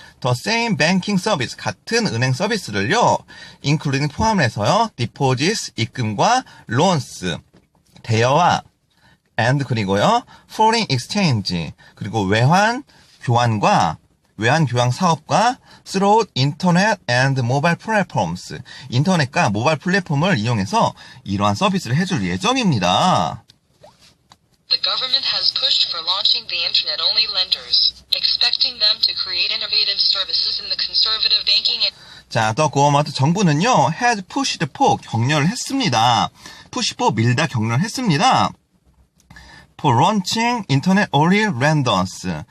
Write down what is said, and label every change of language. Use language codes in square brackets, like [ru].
[en] The same banking service, [ko] 같은 은행 서비스를요, [en] including [ko] 포함해서요, [en] deposits, [ko] 입금과 [en] loans, [ko] 대여와 and 그리고요, [en] foreign exchange, [ko] 그리고 외환 교환 사업과 [en] through internet and mobile platforms, [ko] 인터넷과 모바일 플랫폼을 이용해서 이러한 서비스를 해줄 예정입니다. [en] The government has pushed for launching the internet-only lenders, expecting them to create innovative services in the conservative banking and [ko] 자, 더 고어마트 정부는요, [en] has pushed for, [ko] 격려를 했습니다. [en] push for, [ko] 밀다, 격려를 했습니다. [en] for launching internet-only lenders.